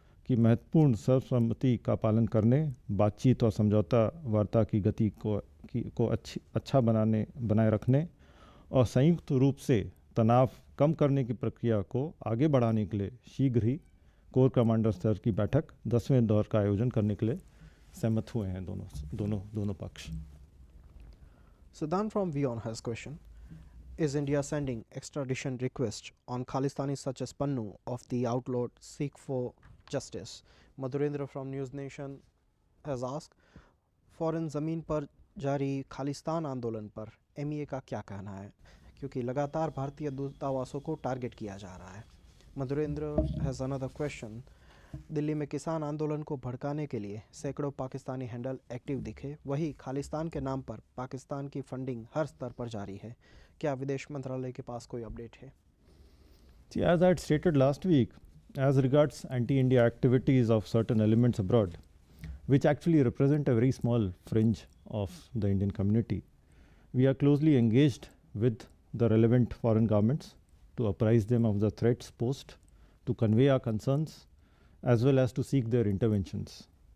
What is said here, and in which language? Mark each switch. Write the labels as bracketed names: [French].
[Hindi] कि महत्वपूर्ण सर्वसम्मति का पालन करने, बातचीत और समझौता वार्ता की गति को अच्छा बनाए रखने और संयुक्त रूप से तनाव कम करने की प्रक्रिया को आगे बढ़ाने के लिए शीघ्र ही कोर कमांडर स्तर की बैठक 10वें दौर का आयोजन करने के लिए सहमत हुए हैं दोनों पक्ष. [English] Siddhan from WION has question. Is India sending extradition request on Khalistanis such as Pannu of the outlawed seek for justice? Madhurendra from News Nation has asked, [Hindi] foreign ज़मीन पर जारी खालिस्तान आंदोलन पर MEA का क्या कहना है, क्योंकि लगातार भारतीय दूतावासों को टारगेट किया जा रहा है. [English] Madhurendra has another question. [Hindi] Delhi में किसान आंदोलन को भड़काने के लिए सैकड़ों पाकिस्तानी हैंडल एक्टिव दिखे, वही खालिस्तान के नाम पर पाकिस्तान की फंडिंग हर स्तर पर जारी है. क्या विदेश मंत्रालय के पास कोई अपडेट है? [English] As I had stated last week, as regards anti-India activities of certain elements abroad, which actually represent a very small fringe of the Indian community, we are closely engaged with the relevant foreign governments to apprise them of the threats posed, to convey our concerns, as well as to seek their interventions.